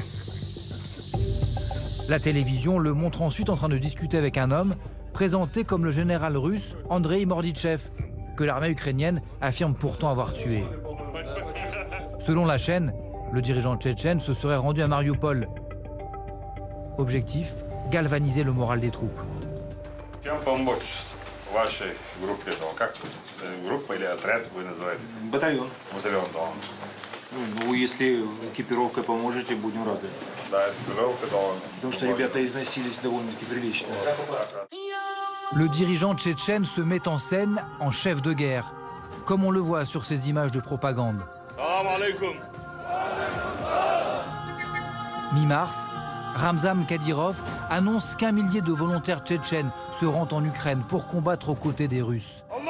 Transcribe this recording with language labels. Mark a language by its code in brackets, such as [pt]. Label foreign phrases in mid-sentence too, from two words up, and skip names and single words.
[fr] La télévision le montre ensuite en train de discuter avec un homme présenté comme le général russe Andrei Morditchev, que l'armée ukrainienne affirme pourtant avoir tué. Selon la chaîne, le dirigeant tchétchène se serait rendu à Mariupol. Objectif, galvaniser le moral des troupes. [ru] Батальон. Батальон, да. Ну, если экипировкой поможете, будем рады. Да, экипировка, да. Потому что ребята износились довольно-таки прилично. [fr] Le dirigeant tchétchène se met en scène en chef de guerre, comme on le voit sur ces images de propagande. Mi-mars, Ramzan Kadyrov annonce qu'1 millier de volontaires tchétchènes se rendent en Ukraine pour combattre aux côtés des Russes.